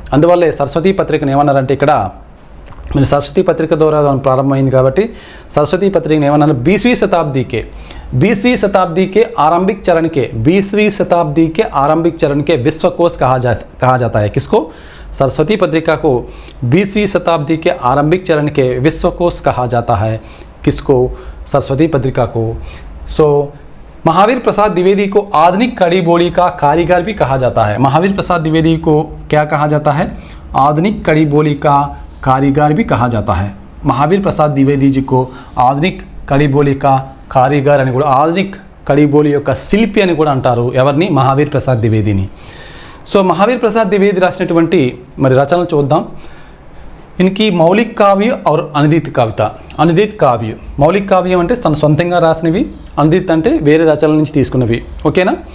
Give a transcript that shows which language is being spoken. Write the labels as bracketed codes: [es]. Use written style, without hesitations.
[te] అందువల్లే సరస్వతి పత్రికను ఏమన్నారంటే ఇక్కడ మరి సరస్వతి పత్రిక ద్వారా ప్రారంభమైంది కాబట్టి సరస్వతి పత్రికను ఏమన్నారు? [hi] 20वीं शताब्दी के आरंभिक चरण के 20वीं शताब्दी के आरंभिक चरण के विश्वकोश कहा जाता है. किसको? सरस्वती पत्रिका को 20वीं शताब्दी के आरंभिक चरण के विश्वकोश कहा जाता है। किसको? सरस्वती पत्रिका को। महावीर प्रसाद द्विवेदी को आधुनिक कड़ी बोली का कारीगर भी कहा जाता है। महावीर प्रसाद द्विवेदी को क्या कहा जाता है? आधुनिक कड़ी बोली का कारीगर भी कहा जाता है। महावीर प्रसाद द्विवेदी जी को आधुनिक कड़ी बोली का [te] కారిగర్ అని కూడా, ఆధునిక్ కడి బోలి యొక్క శిల్పి అని కూడా అంటారు. ఎవరిని? మహావీర్ ప్రసాద్ ద్వివేదిని. మహావీర్ ప్రసాద్ ద్వివేది రాసినటువంటి మరి రచనలు చూద్దాం. ఇన్కి మౌలిక్ కావ్య और అనుదిత్ కవిత. అనుదిత్ కావ్య, మౌలిక్ కావ్యం అంటే తన సొంతంగా రాసినవి, అనుదిత్ అంటే వేరే రచనల నుంచి తీసుకున్నవి. ఓకేనా?